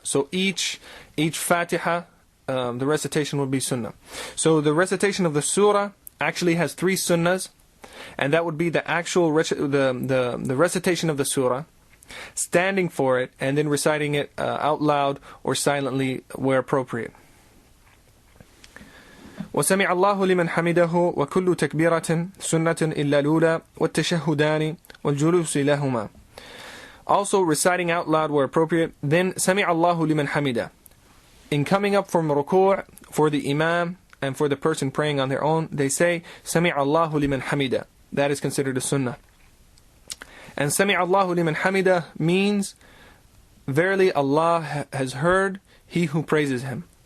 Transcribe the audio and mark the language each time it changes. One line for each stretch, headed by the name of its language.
English: So each Fatiha, the recitation would be Sunnah. So the recitation of the Surah actually has three Sunnahs, and that would be the actual the recitation of the Surah, standing for it, and then reciting it out loud or silently where appropriate.
Arabic: وسمع الله لمن حمده وكل تكبيرة سنة إلا الأولى والتشهدان والجلوس لهما.
English: Also reciting out loud where appropriate. Then
Arabic: سمع الله لمن حمده.
English: In coming up from ruku' for the imam and for the person praying on their own, they say
Arabic: سمع الله لمن حمده.
English: That is considered a sunnah. And Sami' Allahu liman hamida means, verily Allah has heard he who praises him.